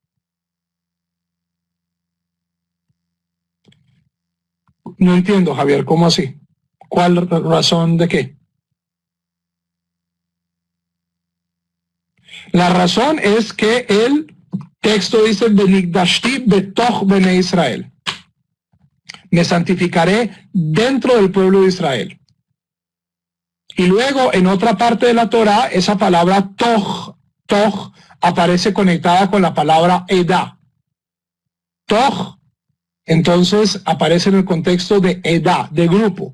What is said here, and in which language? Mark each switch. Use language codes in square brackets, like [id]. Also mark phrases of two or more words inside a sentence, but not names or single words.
[es] No entiendo, Javier, ¿cómo así? ¿Cuál razón de qué? La razón es que el texto dice [he] ונקדשתי בתוך בני ישראל. [es] Me santificaré dentro del pueblo de Israel. Y luego en otra parte de la Torah, esa palabra toch aparece conectada con la palabra edá. Toch, entonces aparece en el contexto de edá, de grupo.